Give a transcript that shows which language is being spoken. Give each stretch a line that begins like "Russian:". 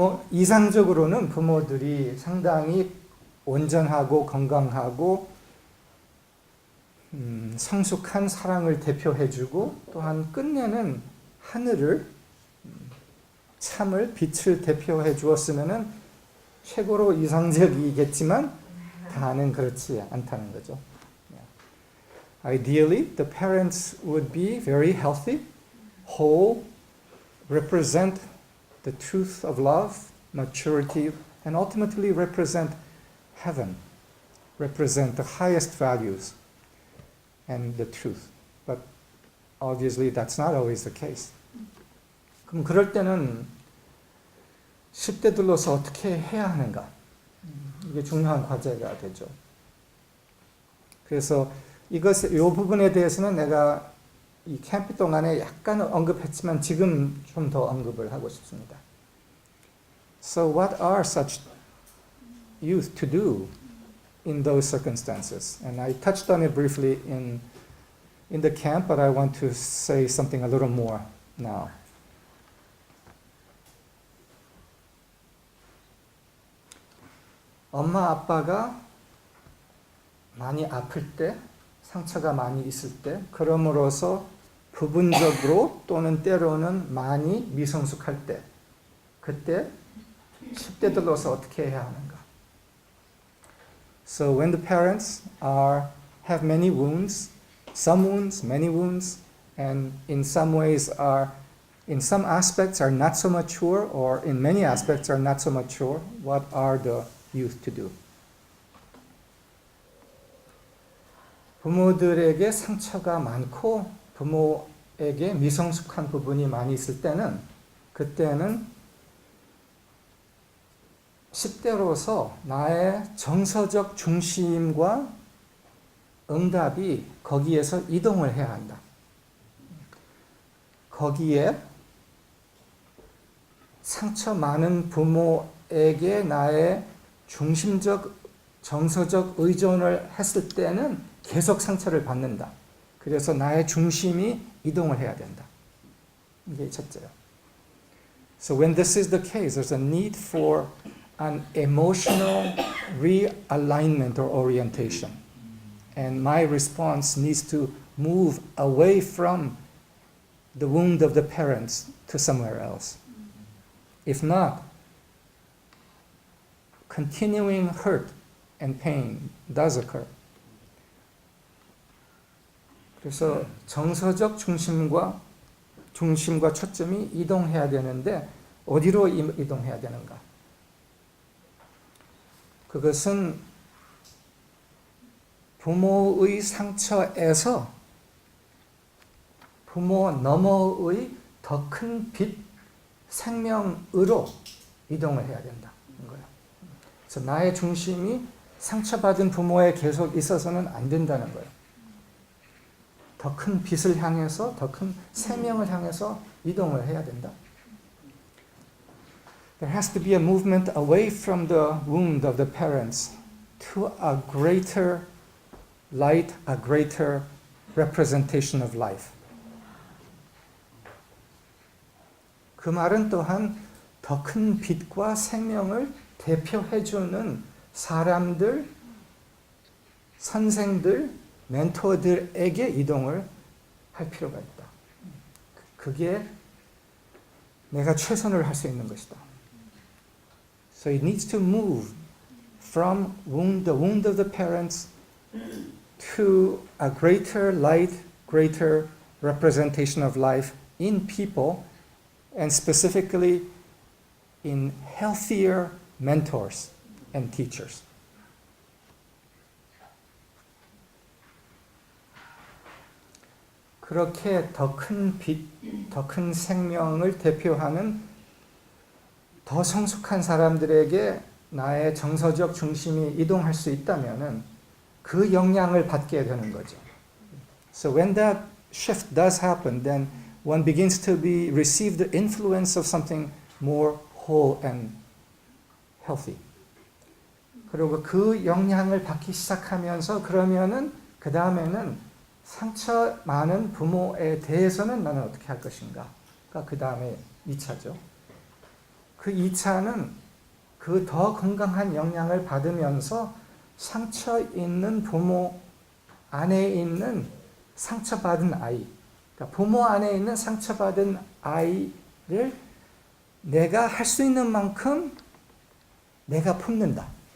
Korean: 이상적으로는 부모들이 상당히 온전하고 건강하고 성숙한 사랑을 대표해주고 또한 끝내는 하늘을 참을 빛을 대표해 주었으면은 최고로 이상적이겠지만 다는 그렇지 않다는 거죠.
English: Ideally, the parents would be very healthy, whole, represent the truth of love, maturity, and ultimately represent heaven, represent the highest values and the truth. But obviously that's not always the case.
Korean: 그럼 그럴 때는 10대들로서 어떻게 해야 하는가? 이게 중요한 과제가 되죠. 그래서 이 부분에 대해서는 내가 이 캠프 동안에 약간 언급했지만 지금 좀 더 언급을 하고 싶습니다.
English: So what are such youth to do in those circumstances? And I touched on it briefly in the camp, but I want to say something a little more now.
Korean: 엄마 아빠가 많이 아플 때, 상처가 많이 있을 때, 그럼으로써 부분적으로 또는 때로는 많이 미성숙할 때, 그때 10대 들어서 어떻게 해야 하는가?
English: So when the parents have many wounds, some wounds, many wounds, and in some ways in some aspects are not so mature, or in many aspects are not so mature, what are the youth to do?
Korean: 부모들에게 상처가 많고 부모에게 미성숙한 부분이 많이 있을 때는 그때는 10대로서 나의 정서적 중심과 응답이 거기에서 이동을 해야 한다. 거기에 상처 많은 부모에게 나의 중심적 정서적 의존을 했을 때는 계속 상처를 받는다. 그래서 나의 중심이 이동을 해야 된다. 이게 첫째요.
English: So when this is the case, there's a need for an emotional realignment or orientation. And my response needs to move away from the wound of the parents to somewhere else. If not, continuing hurt and pain does occur.
Korean: 그래서 정서적 중심과 초점이 이동해야 되는데 어디로 이동해야 되는가? 그것은 부모의 상처에서 부모 너머의 더 큰 빛, 생명으로 이동을 해야 된다는 거예요. 그래서 나의 중심이 상처받은 부모에 계속 있어서는 안 된다는 거예요. 더 큰 빛을 향해서, 더 큰 생명을 향해서 이동을 해야 된다.
English: There has to be a movement away from the wound of the parents to a greater light, a greater representation of life.
Korean: 그 말은 또한 더 큰 빛과 생명을 대표해주는 사람들, 선생들, 멘토들에게 이동을 할 필요가 있다. 그게 내가 최선을 할 수 있는 것이다.
English: So it needs to move from the wound of the parents to a greater light, greater representation of life in people, and specifically in healthier mentors and teachers.
Korean: 그렇게 더 큰 빛, 더 큰 생명을 대표하는 더 성숙한 사람들에게 나의 정서적 중심이 이동할 수 있다면은 그 영향을 받게 되는 거죠.
English: So when that shift does happen, then one begins to receive the influence of something more whole and healthy.
Korean: 그리고 그 영향을 받기 시작하면서 그러면은 그 다음에는 상처 많은 부모에 대해서는 나는 어떻게 할 것인가? 그 다음에 2차죠. 그 2차는 그 더 건강한 영향을 받으면서 상처 있는 부모 안에 있는 상처받은 아이, 그러니까 부모 안에 있는 상처받은 아이를 내가 할 수 있는 만큼 내가 품는다.